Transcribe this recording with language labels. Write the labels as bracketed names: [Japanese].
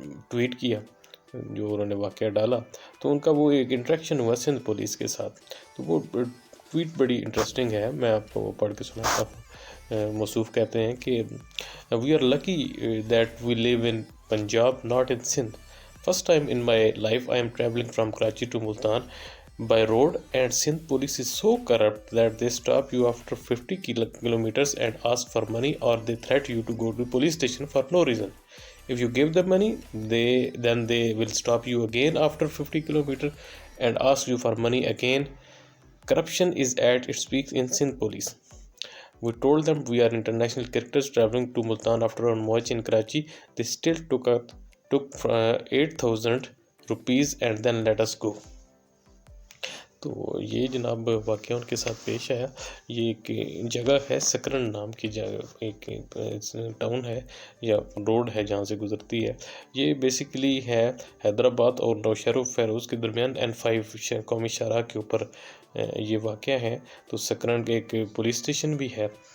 [Urdu] Tweet کیا، جو انہوں نے واقعہ ڈالا۔ تو ان کا وہ ایک انٹریکشن ہوا سندھ پولیس کے ساتھ، تو وہ ٹویٹ بڑی انٹرسٹنگ ہے، میں آپ کو وہ پڑھ کے سناتا ہوں۔ موصوف کہتے ہیں کہ [English] We are lucky that we live in Punjab not in Sindh. First time in my life I am traveling from Karachi to Multan by road, and Sindh police is so corrupt that they stop you after 50 kilometers and ask for money, or they threaten you to go to police station for no reason. If you give them money, then they will stop you again after 50 kilometers and ask you for money again. Corruption is at its peak in Sindh police. We told them we are international cricketers traveling to Multan after our match in Karachi. They still took 8,000 rupees and then let us go. [Urdu] تو یہ جناب واقعہ ان کے ساتھ پیش آیا۔ یہ ایک جگہ ہے سکرن نام کی جگہ، ایک ٹاؤن ہے یا روڈ ہے جہاں سے گزرتی ہے۔ یہ بیسیکلی ہے حیدرآباد اور نوشہر و فیروز کے درمیان N5 قومی شاہراہ کے اوپر یہ واقعہ ہے۔ تو سکرن کے ایک پولیس اسٹیشن بھی ہے،